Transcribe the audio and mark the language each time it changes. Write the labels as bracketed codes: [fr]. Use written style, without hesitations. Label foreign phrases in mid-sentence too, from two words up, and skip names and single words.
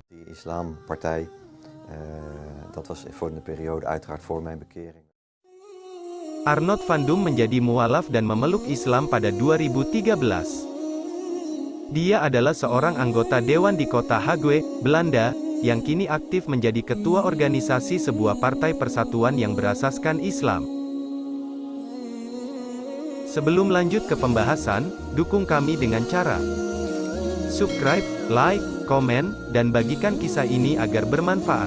[nl] islampartij. Dat was voor de periode uiteraard voor mijn bekering. [id] Arnold van Dum menjadi mualaf dan memeluk Islam pada 2013. Dia adalah seorang anggota dewan di kota Hague, Belanda, yang kini aktif menjadi ketua organisasi sebuah partai persatuan yang berasaskan Islam. Sebelum lanjut ke pembahasan, dukung kami dengan cara subscribe, like, komen, dan bagikan kisah ini agar bermanfaat.